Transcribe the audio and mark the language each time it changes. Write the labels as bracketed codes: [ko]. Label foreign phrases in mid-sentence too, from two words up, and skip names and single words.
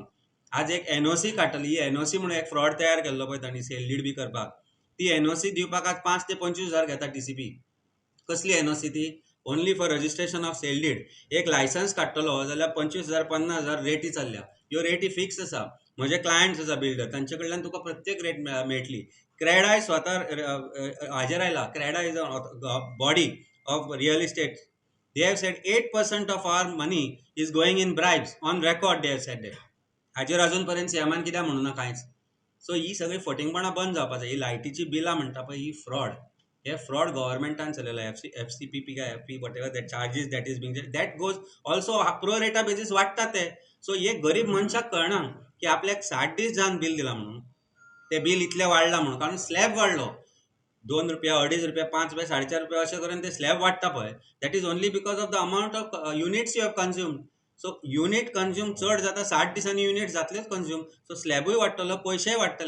[kok] आज एक NOC काडटली, ही NOC म्हणून एक फ्रॉड तयार केल्लो पळय तांणी [en] sale deed [kok] बी करपाक, ती NOC दिवपाक आज 5 ते 25 हजार घेता TCP. कसली NOC ती? [en] only for registration of sale deed. [kok] एक लायसन्स काडटलो जाल्यार 25,000 50,000 रेटी चल्ल्या. ह्यो रेटी फिक्स आसा. म्हजे क्लायंट्स आसा बिल्डर, तांचे कडल्यान तुका प्रत्येक रेट मेळटली. क्रेडाय स्वता हाजेर आयला. [en] Creda is a body of real estate. They have said 8% of our money is going in bribes. On record they have said that. [kok] हाजेर अजून पर्यंत CMन कित्याक म्हणूं ना कांयच. सो ही सगळी फटिंगपणां बंद जावपाक जाय. ही लायटीची बिलां म्हणटा पळय ही फ्रॉड. हे फ्रॉड गव्हर्मेंटान चलयला. [en] FCPP काय FP whatever that charges that is being that goes also pro rata basis [kok] वाडटा ते. सो हे गरीब मनशाक कळना की आपल्याक 60 दीस जावन बिल दिला म्हणून. ते बिल इतलें वाडलां म्हणून कारण स्लॅब वाडलो. ₹2, ₹2.5, ₹5, ₹4.5 अशें करून ते स्लॅब वाडटा पळय, [en] that is only because of the amount of units you have consumed. [kok] सो [en] unit consume [kok] चड जाता, 60 दिसांनी युनिट जातलेच कन्झ्युम, सो स्लॅबूय वाडटलो, पयशेय वाडटले.